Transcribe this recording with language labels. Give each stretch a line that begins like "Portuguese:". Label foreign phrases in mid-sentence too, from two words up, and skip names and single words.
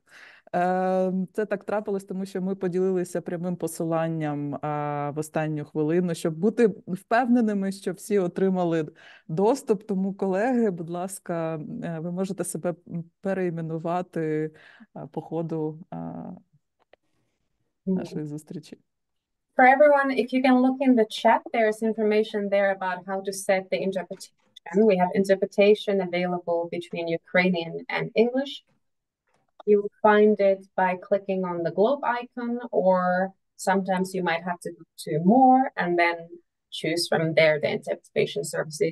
Ukrainian: Це так трапилось, тому що ми поділилися прямим посиланням в останню хвилину, щоб бути впевненими, що всі отримали доступ. Тому, колеги, будь ласка, ви можете себе переіменувати по ходу нашої зустрічі.
English: For everyone, if you can look in the chat, there's information there about how to set the interpretation. We have interpretation available between Ukrainian and English. You will find it by clicking on the globe icon, or sometimes you might have to go to more and then choose from there the interpretation services.